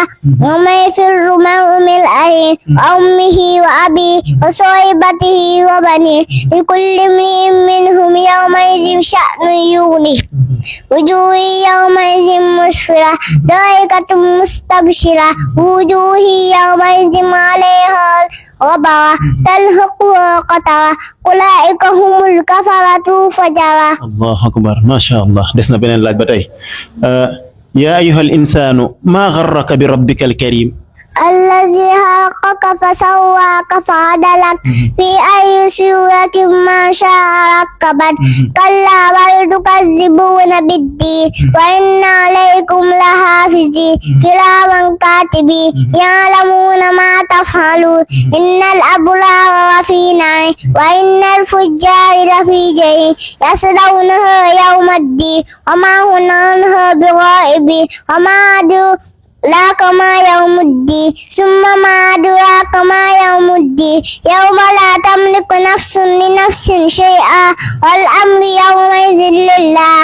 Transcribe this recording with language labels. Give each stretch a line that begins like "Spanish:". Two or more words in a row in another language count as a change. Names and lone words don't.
Arabic: يوم يفر المرء من أخيه وأمه وأبيه وصاحبته وبنيه لكل امرئ منهم يومئذ شأن يغنيه وجوه يومئذ مسفرة ضاحكة مستبشرة وجوه يومئذ عليها غبرة ترهقها قترة أولئك هم الكفرة الفجرة. الله أكبر ما شاء الله
Wolof: des na beneen laaj ba tey
Arabic: يا أيها الإنسان ما غرك بربك الكريم الذي خلقك فسواك فعدلك في أي صورة ما شاء ركبك كلا بل تكذبون بالدين وإن عليكم لحافظين كراما كاتبين يعلمون ما تفعلون إن الأبرار لفي نعيم وإن الفجار لفي جحيم يصلونها يوم الدين وما هم عنها بغائبين وما أدراك ما يوم الدين ثم ما أدراك ما يوم الدين يوم لا تملك نفس لنفس شيئا والأمر يومئذ لله.